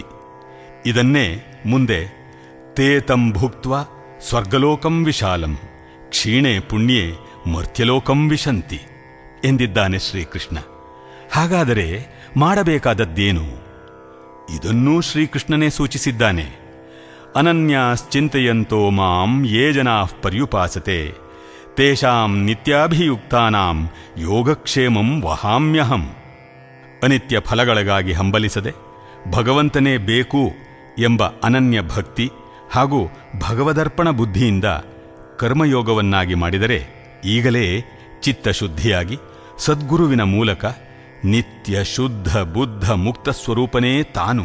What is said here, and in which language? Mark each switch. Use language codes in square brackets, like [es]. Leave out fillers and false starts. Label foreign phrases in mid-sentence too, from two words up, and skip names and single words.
[kn] ಇದನ್ನೇ ಮುಂದೆ [sa] ತೇತಂ ಭುಕ್ತ್ವಾ ಸ್ವರ್ಗಲೋಕಂ ವಿಶಾಲಂ ಕ್ಷೀಣೆ ಪುಣ್ಯೆ ಮರ್ತ್ಯಲೋಕಂ ವಿಶಂತಿ [kn] ಎಂದಿದ್ದಾನೆ ಶ್ರೀಕೃಷ್ಣ. ಹಾಗಾದರೆ ಮಾಡಬೇಕಾದದ್ದೇನು? ಇದನ್ನೂ ಶ್ರೀಕೃಷ್ಣನೇ ಸೂಚಿಸಿದ್ದಾನೆ. [sa] ಅನನ್ಯಾಶ್ಚಿಂತೆಯಂತೋ ಮಾಂ ಯೇ ಜನಾಃ ಪರ್ಯುಪಾಸತೆ ತೇಷಾಂ ನಿತ್ಯಾಭಿಯುಕ್ತಾನಾಂ ಯೋಗಕ್ಷೇಮಂ ವಹಾಮ್ಯಹಂ. [kn] ಅನಿತ್ಯ ಫಲಗಳಿಗಾಗಿ ಹಂಬಲಿಸದೆ ಭಗವಂತನೇ ಬೇಕು ಎಂಬ ಅನನ್ಯ ಭಕ್ತಿ ಹಾಗೂ ಭಗವದರ್ಪಣ ಬುದ್ಧಿಯಿಂದ ಕರ್ಮಯೋಗವನ್ನಾಗಿ ಮಾಡಿದರೆ ಈಗಲೇ ಚಿತ್ತಶುದ್ಧಿಯಾಗಿ ಸದ್ಗುರುವಿನ ಮೂಲಕ ನಿತ್ಯ ಶುದ್ಧ ಬುದ್ಧ ಮುಕ್ತ ಸ್ವರೂಪನೇ ತಾನು.